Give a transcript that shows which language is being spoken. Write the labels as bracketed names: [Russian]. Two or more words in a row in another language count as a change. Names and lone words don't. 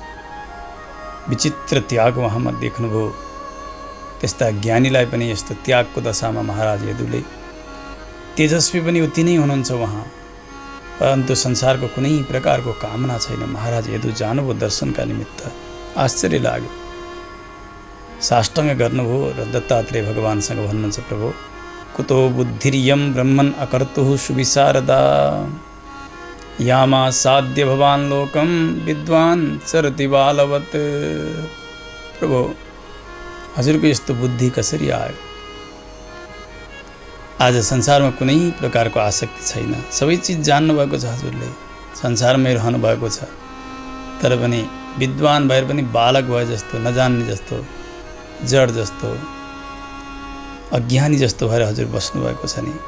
[Nepali] विचित्र त्याग उहाँमा देख्नुभयो। त्यस्ता ज्ञानीलाई पनि यस्तो त्यागको दशामा महाराज यदुले, तेजस्वी पनि उति नै हुनुहुन्छ उहाँ, परन्तु संसारको कुनै प्रकारको कामना छैन। महाराज यदु जानुभयो दर्शनका निमित्त। आश्चर्य लाग्यो। साष्टाङ्ग गर्नुभयो र दत्तात्रेय भगवानसँग भन्नुहुन्छ, प्रभु, [Sanskrit] कुतो बुद्धिर्यं ब्रह्मन् अकर्तुः सुविशारदा यामा साध्य भवान् लोकं विद्वान् चरति बालवत्। [Nepali] प्रभु, हजुरको यस्तो बुद्धि कसरी आयो? आज संसारमा कुनै प्रकारको आसक्ति छैन। सबै चिज जान्नुभएको छ हजुरले, संसारमै रहनु भएको छ। तर पनि विद्वान भएर पनि बालक भए जस्तो, नजान्ने जस्तो, जड जस्तो, अज्ञानी जस्तो भएर हजुर बस्नुभएको छ नि।